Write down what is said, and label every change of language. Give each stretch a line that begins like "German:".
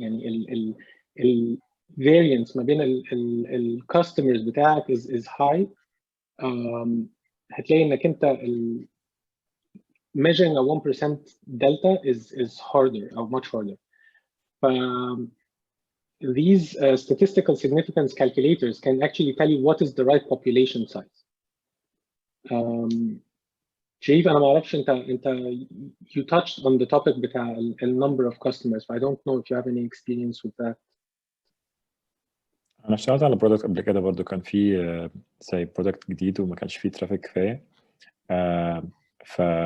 Arabic: يعني ال variance ما بين ال customers بتاعك
English: is high.
Arabic: هتلاقي انك انت
English: measuring a 1% delta is harder or much harder. These statistical significance calculators can actually tell you what is the right population size. Shreef,
Arabic: أنا ما أعرفش أنت
English: you touched on the topic بتاع number of customers, but I don't know if you have any experience with that.
Arabic: أنا اشتغلت على برودكت قبل كده برضو، كان في زي برودكت جديد وما كانش فيه ترافيك كفاية، ف